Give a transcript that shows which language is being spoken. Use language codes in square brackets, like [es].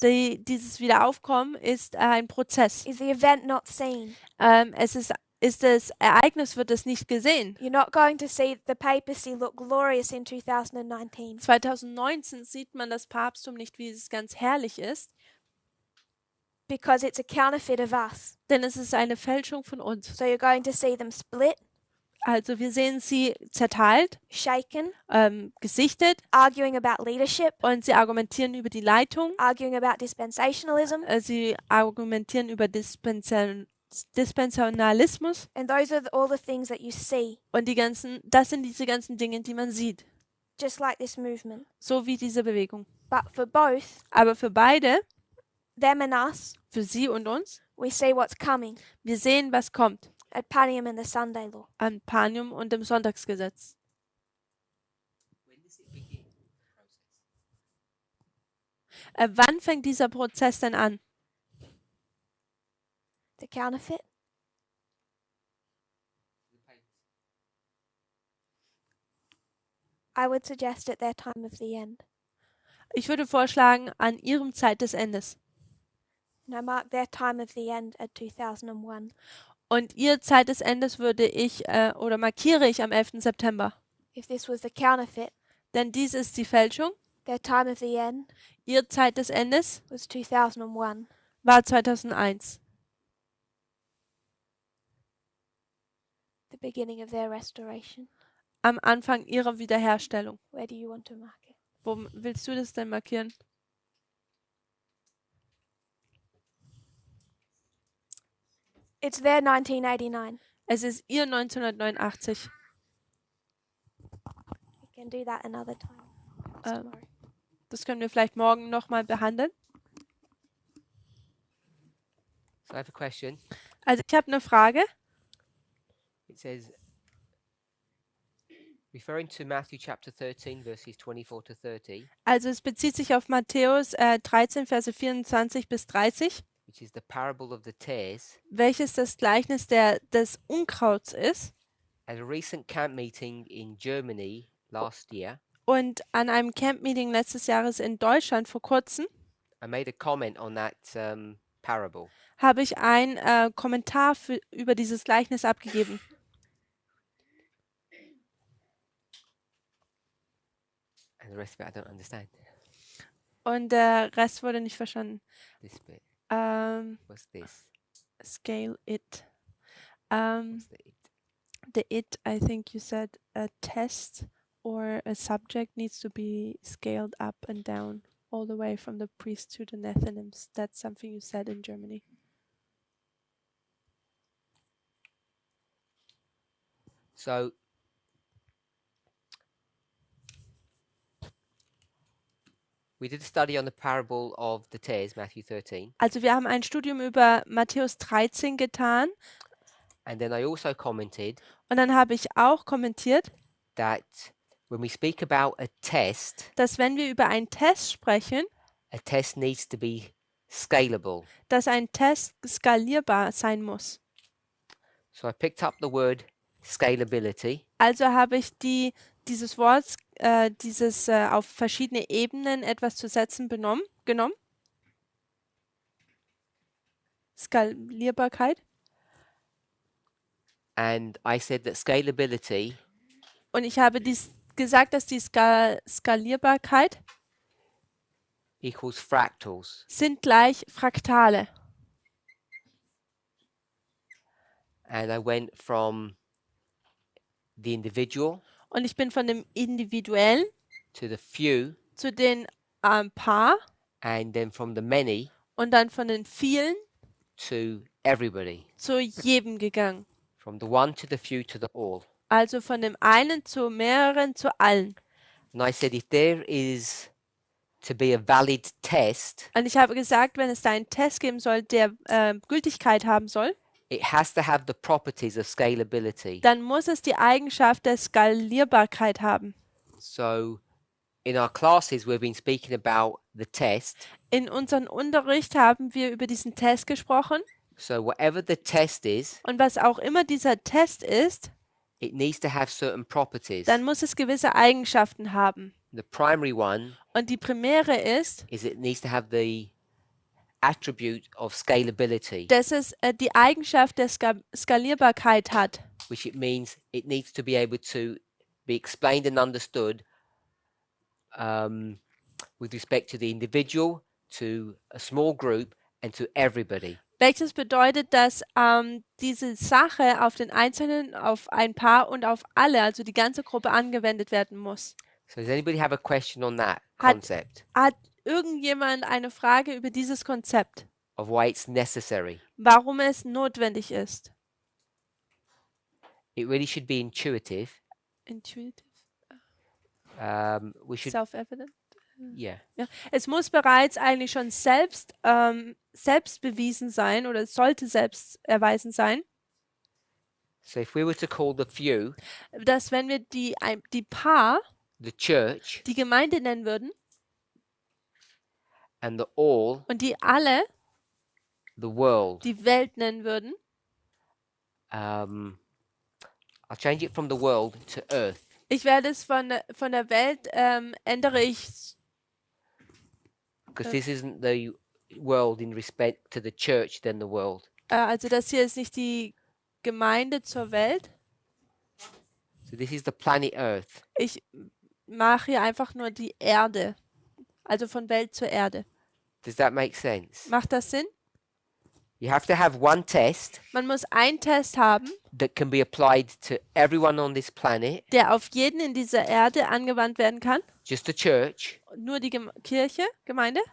[de] Dieses Wiederaufkommen ist ein Prozess. [en] Is the event not seen? [de] Das Ereignis wird es nicht gesehen. [en] You're not going to see the papacy look glorious in 2019 [de] 2019 sieht man das Papsttum nicht, wie es ganz herrlich ist, [en] because it's a counterfeit of us. [de] denn es ist eine Fälschung von uns. [en] So you're going to see them split, [de] Also wir sehen sie zerteilt, [en] shaken, [de] gesichtet [en] arguing about leadership, [de] und sie argumentieren über die Leitung, [en] arguing about dispensationalism, [de] sie argumentieren über Dispensationalismus [en] and those are all the things that you see, [de] und das sind diese ganzen Dinge, die man sieht, [en] just like this movement. [de] so wie diese Bewegung. [en] But for both, [de] Aber für beide, [en] them and us, [de] für sie und uns, [en] we see what's coming [de] wir sehen, was kommt [en] at Panium and the Sunday law. [de] an Panium und dem Sonntagsgesetz. Wann fängt dieser Prozess denn an? [en] The counterfeit? I would suggest at their time of the end. [de] Ich würde vorschlagen, an ihrem Zeit des Endes. [en] And I mark their time of the end at 2001. [de] Und ihr Zeit des Endes würde ich oder markiere ich am 11. September. [en] If this was the counterfeit, [de] Denn dies ist die Fälschung. [en] their time of the end [de] Ihr Zeit des Endes [en] was 2001. [de] war 2001. [en] The beginning of their restoration. [de] Am Anfang ihrer Wiederherstellung. [en] Where do you want to mark it? [de] Wo willst du das denn markieren? [en] It's their 1989. [de] Es ist ihr 1989. [en] We can do that another time. [de] Ähm, Das können wir vielleicht morgen nochmal behandeln. [en] So I have a question. [de] Also ich habe eine Frage. [en] It says, referring to Matthew chapter 13, verses 24 to 30, [de] Also es bezieht sich auf Matthäus 13, Verse 24 bis 30, [en] which is the parable of the tares. [de] welches das Gleichnis des Unkrauts ist. [en] At a recent camp meeting in Germany last year, [de] Und an einem Camp-Meeting letztes Jahres in Deutschland vor kurzem [en] I made a comment on that parable. [de] habe ich einen Kommentar über dieses Gleichnis abgegeben. [en] And the rest of it I don't understand. [de] Und der Rest wurde nicht verstanden. [en] This bit. What's this? Scale it. What's the it? The it, I think you said a test or a subject needs to be scaled up and down all the way from the priest to the Nethinims. That's something you said in Germany. So we did a study on the parable of the tares, Matthew 13, [de] Also wir haben ein Studium über Matthäus 13 getan [en] and then I also commented [de] und dann habe ich auch kommentiert, [en] that when we speak about a test [de] dass wenn wir über einen Test sprechen, [en] a test needs to be scalable. [de] dass ein Test skalierbar sein muss. [en] So I picked up the word scalability, [de] Also habe ich dieses Wort, auf verschiedene Ebenen etwas zu setzen genommen. Skalierbarkeit. [en] and I said that scalability [de] Und ich habe gesagt, dass die Skalierbarkeit [en] equals fractals. [de] sind gleich Fraktale. [en] And I went from the individual [de] Und ich bin von dem Individuellen [en] to the few, [de] zu den Paar [en] and then from the many [de] und dann von den vielen [en] to everybody. [de] zu jedem gegangen. [en] From the one to the few to the all. [de] Also von dem einen zu mehreren zu allen. [en] And I said, if there is to be a valid test, [de] Und ich habe gesagt, wenn es da einen Test geben soll, der Gültigkeit haben soll, [en] it has to have the properties of scalability. [de] dann muss es die Eigenschaft der Skalierbarkeit haben. [en] So in our classes, we've been speaking about the test. [de] In unserem Unterricht haben wir über diesen Test gesprochen. [en] So whatever the test is, [de] Und was auch immer dieser Test ist, [en] it needs to have certain properties. [de] dann muss es gewisse Eigenschaften haben. [en] The primary one [de] Und die primäre ist, [en] is it needs to have the attribute of scalability, [de] dass es die Eigenschaft der Skalierbarkeit hat. [en] which it means it needs to be able to be explained and understood with respect to the individual, to a small group, and to everybody. [de] Welches bedeutet, dass diese Sache auf den Einzelnen, auf ein Paar und auf alle, also die ganze Gruppe angewendet werden muss. [en] So does anybody have a question on that [de] Hat- [en] concept [de] Hat irgendjemand eine Frage über dieses Konzept? [en] of why it's necessary? [de] Warum es notwendig ist? [en] It really should be intuitive. Intuitive, We should, self-evident. yeah. [de] Ja. Es muss bereits eigentlich schon selbst bewiesen sein oder es sollte selbst erweisen sein, [en] So if we were to call the few [de] dass wenn wir die Paar, [en] the church [de] die Gemeinde nennen würden [en] and the all [de] und die alle [en] the world, [de] die Welt nennen würden, [en] I'll change it from the world to earth. [de] ich werde es von der Welt ändere ich, [en] Because this isn't the world in respect to the church than the world. [de] also das hier ist nicht die Gemeinde zur Welt. [en] So this is the planet Earth. [de] Ich mache hier einfach nur die Erde, also von Welt zur Erde. [en] Does that make sense? [de] Macht das Sinn? [en] You have to have one test [de] Man muss einen Test haben, [en] that can be applied to everyone on this planet, [de] der auf jeden in dieser Erde angewandt werden kann. [en] just the church, [de] Nur die Kirche, Gemeinde,